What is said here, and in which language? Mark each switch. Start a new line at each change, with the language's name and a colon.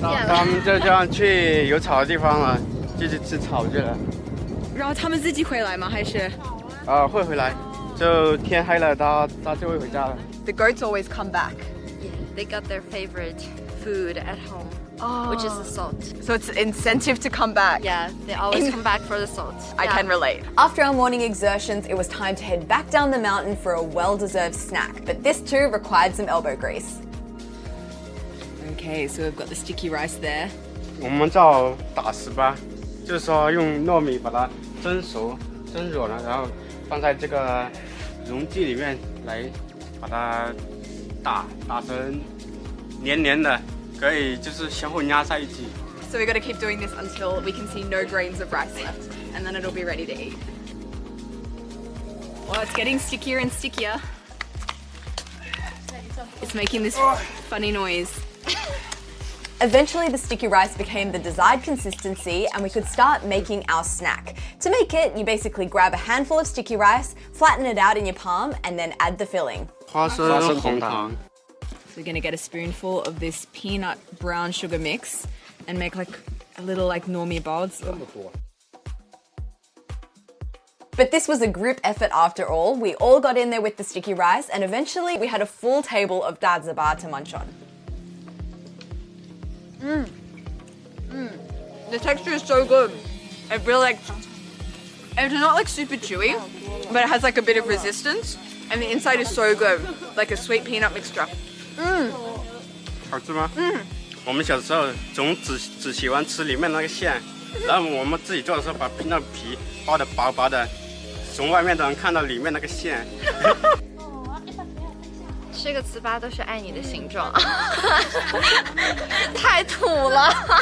Chinese: 他们就这样去有草的地方了，就去吃草去了。然后他们自己回来吗？还是？会回来，就天黑了，他就会回家了。
English: The goats always come back. Yeah, they got their favorite food at home, which is the salt. So it's an incentive to come back. Yeah, they always come back for the salt. I can relate. After our morning exertions, it was time to head back down the mountain for a well-deserved snack, but this too required some elbow grease. Okay, so we've got the sticky rice there.
Chinese: 我们叫打糍粑，就是说用糯米把它蒸熟、蒸软了，然后放在这个容器里面来把它打成黏黏的，可以就是相互压在一起。
English: So we've got to keep doing this until we can see no grains of rice left, and then it'll be ready to eat. Well, it's getting stickier and stickier. It's making this funny noise. Eventually, the sticky rice became the desired consistency and we could start making our snack. To make it, you basically grab a handful of sticky rice, flatten it out in your palm, and then add the filling.
Chinese: 花生红糖。
English: So we're gonna get a spoonful of this peanut brown sugar mix and make like a little like normie balls. But this was a group effort after all. We all got in there with the sticky rice and eventually we had a full table of dadzaba to munch on. The texture is so good. It really like, it's not like super chewy, but it has like a bit of resistance and the inside is so good, like a sweet peanut mixture.
Chinese: 好吃吗？我们小时候总只喜欢吃里面那个馅，然后我们自己做的时候把那皮包得薄薄的，从外面都能看到里面那个馅。这个糍粑都是爱你的形状，太土了。